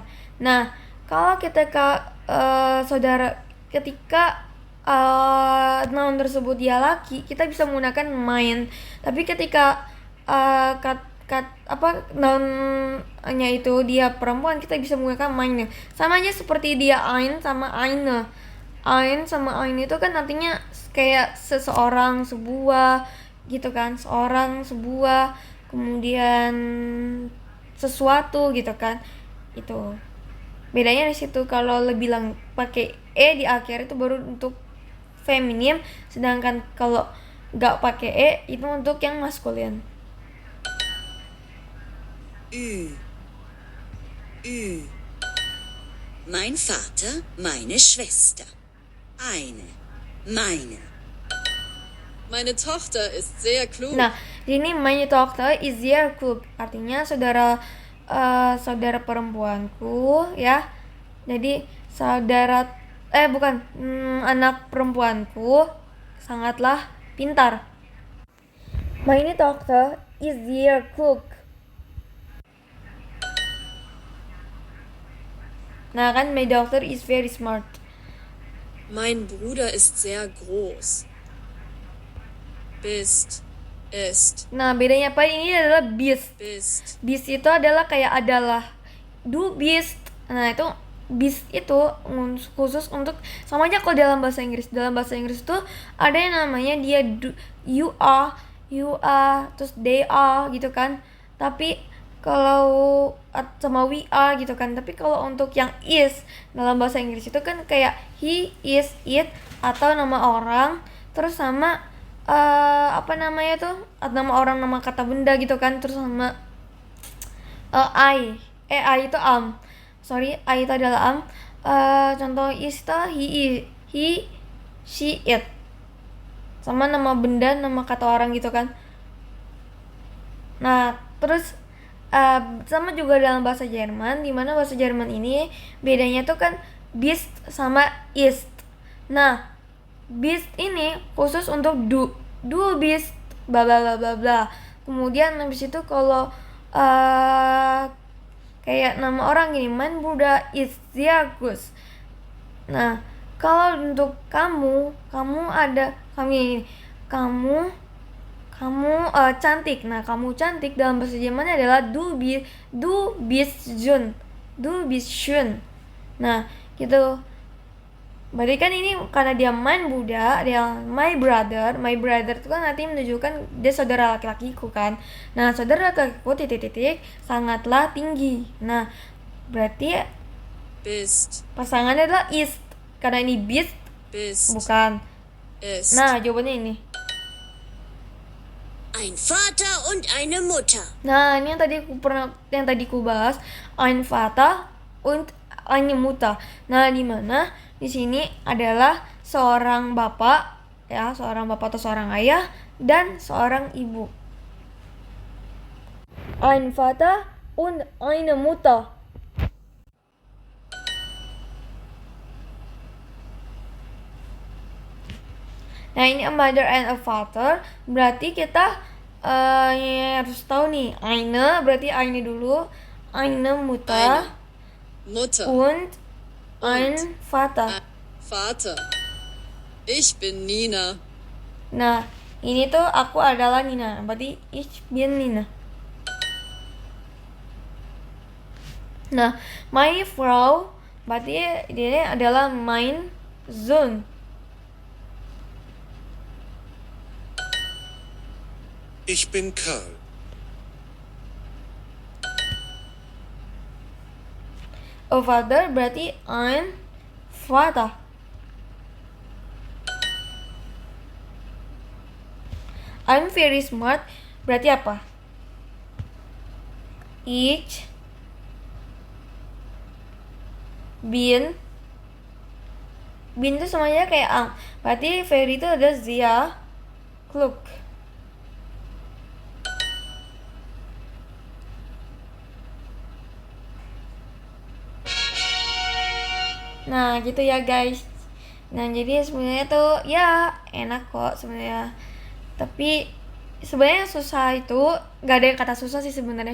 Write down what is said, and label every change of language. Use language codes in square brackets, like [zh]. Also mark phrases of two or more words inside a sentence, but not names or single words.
[id] Nah, kalau ketika noun tersebut dia laki, kita bisa menggunakan mein. Tapi ketika nounnya itu dia perempuan, kita bisa menggunakan meine. Sama aja seperti dia ein sama eine. Ein sama eine itu kan artinya kayak seseorang, sebuah gitu kan, seorang, sebuah, kemudian sesuatu gitu kan. Itu bedanya di situ. Kalau lebih pakai e di akhir itu baru untuk feminim, sedangkan kalau nggak pakai e itu untuk yang maskulin. [de] Ü, Ü. Mein Vater, meine Schwester. Eine, meine. Meine Tochter ist sehr klug. [id] Nah, di sini [de] meine Tochter is sehr klug, [id] artinya saudara perempuanku ya. Jadi anak perempuanku sangatlah pintar. [de] Meine Tochter is sehr klug. [id] Nah kan, [en] my daughter is very smart. [de] Mein Bruder ist sehr groß. Bist, ist, [id] Nah, bedanya apa? Ini adalah bist. [de] bist. [id] Bist itu adalah kayak adalah. [de] Du bist. [id] Nah, itu bist itu khusus untuk, sama aja kalau dalam bahasa Inggris. Dalam bahasa Inggris tuh ada yang namanya dia [en] you are, [id] terus [en] they are [id] gitu kan. Tapi kalau sama [en] we are [id] gitu kan. Tapi kalau untuk yang is dalam bahasa Inggris itu kan kayak [en] he, is, it, [id] atau nama orang terus sama nama orang, nama kata benda gitu kan, terus sama I itu am. I itu adalah am. Contoh is itu [en] he, she, it. [id] Sama nama benda, nama kata orang gitu kan. Nah, terus sama juga dalam bahasa Jerman, dimana bahasa Jerman ini bedanya tuh kan bist sama ist. Nah, bist ini khusus untuk [de] du bist bla bla bla bla bla. [id] Kemudian habis itu kalau kayak nama orang gini, [de] mein Bruder ist sehr groß. [id] Nah, kalau untuk kamu ada kamu cantik. Nah, kamu cantik dalam bahasa Jerman adalah [de] du bist schön. [id] Nah, gitu. Berarti kan ini karena dia [de] mein Bruder, [id] dia [en] my brother [id] itu kan nanti menunjukkan dia saudara laki-lakiku kan. Nah, saudara laki-lakiku sangatlah tinggi. Nah, berarti [de] Bist, [id] pasangannya adalah ist. Karena ini bist [de] bist, [id] bukan. [de] ist. [id] Nah, jawabannya ini. [de] Ein Vater und eine Mutter. [id] Nah, ini yang tadi ku bahas, [de] ein Vater und eine Mutter. [id] Nah, di mana di sini adalah seorang bapak ya, seorang bapak atau seorang ayah dan seorang ibu. [de] Ein Vater und eine Mutter. [id] Nah, ini [en] a mother and a father, [id] berarti kita harus tahu nih, eine berarti eine dulu, [de] eine Mutter Mutter. und ein Vater. Vater. Ich bin Nina. [id] Nah, ini tuh aku adalah Nina, berarti [de] ich bin Nina. [id] Nah, [de] meine Frau [id] berarti dia adalah [de] mein Sohn. Ich bin Karl. [en] A father [id] berarti [de] ein Vater. [en] I'm very smart berarti apa? [de] Ich bin [id] itu semuanya kayak ang. Berarti very itu ada [de] sehr klug. [id] Nah, gitu ya guys. Nah, jadi sebenarnya tuh ya enak kok sebenarnya. Tapi sebenarnya susah itu gak ada yang kata susah sih sebenarnya.